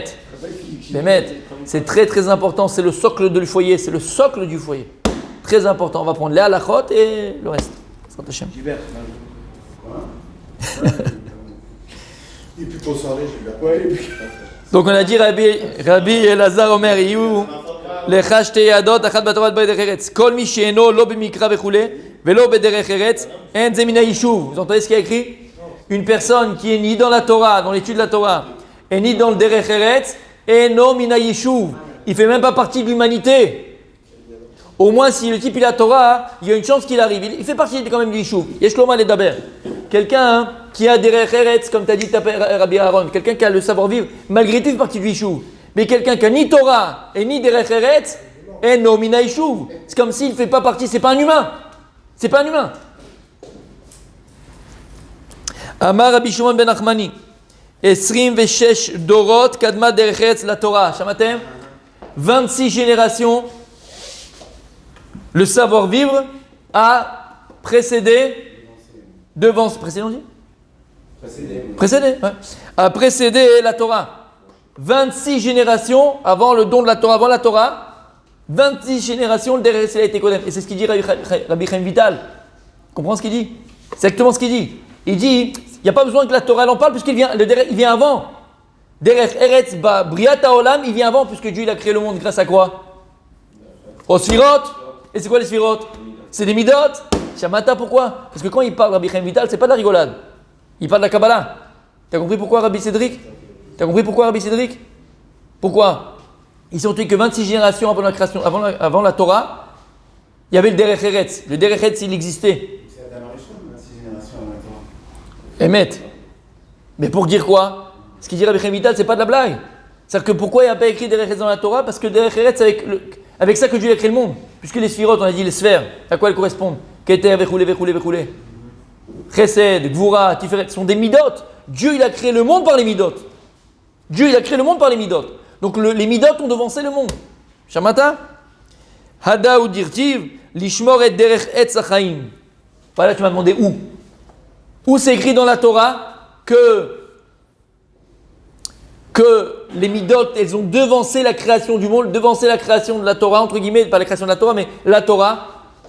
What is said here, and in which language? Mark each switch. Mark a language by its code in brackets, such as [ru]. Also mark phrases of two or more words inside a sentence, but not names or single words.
[fr] C'est très très important. C'est le socle du foyer. C'est le socle du foyer. Très important. On va prendre les halachot et le reste. Donc on a dit Rabbi Elazar Omer Iou. [he] לך שתי ידות, אחת בתורה בדרך ארץ. כל מי שאינו לא במקרא וכולי, ולא בדרך ארץ, אין זה מן היישוב. [fr] Vous entendez ce qu'il y a écrit? Une personne qui est ni dans la Torah, dans l'étude de la Torah, et ni dans le [he] דרך ארץ, [fr] et no [he] מן היישוב. [fr] Il ne fait même pas partie de l'humanité. Au moins, si le type il a la Torah, il y a une chance qu'il arrive. Il fait partie quand même du yishuv. [he] יש לו מה לדבר. [fr] Quelqu'un qui a [he] דרך ארץ, [fr] comme tu as dit Rabbi Aaron, quelqu'un qui a le savoir-vivre, malgré tout, il fait partie du yishuv. Mais quelqu'un qui n'a ni Torah et ni [he] דרך ארץ, [fr] et no [he] מן היישוב. [fr] C'est comme s'il ne fait pas partie, c'est pas un humain. C'est pas un humain. [he] אמר רבי שמעון בן אחמני, 26 דורות קדמה דרך ארץ לתורה. [fr] Shamatem, 26 générations, le savoir-vivre a précédé, devant, précédé, ouais, a précédé la Torah. 26 générations avant le don de la Torah, avant la Torah, 26 générations, le [he] דרך ארץ [fr] a été kodem. Et c'est ce qu'il dit Rabbi Chaim Vital. Comprends ce qu'il dit? C'est exactement ce qu'il dit. Il dit, il n'y a pas besoin que la Torah en parle puisqu'il vient, il vient avant. [he] דרך ארץ בבריאת העולם, [fr] il vient avant puisque Dieu il a créé le monde grâce à quoi? Aux sphirot. Et c'est quoi les sphirot? C'est des midot. Shamata, pourquoi? Parce que quand il parle Rabbi Chaim Vital, c'est pas de la rigolade. Il parle de la Kabbalah. T'as compris pourquoi Rabbi Cédric? Pourquoi? Ils sont que 26 générations avant la création, avant la Torah, il y avait le [he] דרך ארץ. [fr] Le [he] דרך ארץ, [fr] il existait. Emet. Mais pour dire quoi? Ce qu'il dit Rabbi Chaim Vital, c'est pas de la blague. C'est-à-dire que pourquoi il n'y a pas écrit [he] דרך ארץ [fr] dans la Torah? Parce que [he] דרך ארץ, [fr] c'est avec ça que Dieu a créé le monde. Puisque les sphirotes, on a dit les sphères, à quoi elles correspondent? [he] כתר, וכולי. Chesed, Gvura, Tiferet, [fr] sont des midot. Dieu, il a créé le monde par les midot. Donc les midot ont devancé le monde. Shamata? [he] הדא הוא דכתיב, לשמור את דרך עץ החיים. [fr] Voilà, tu m'as demandé où? Où c'est écrit dans la Torah que les midot, elles ont devancé la création du monde, devancé la création de la Torah, entre guillemets, pas la création de la Torah, mais la Torah.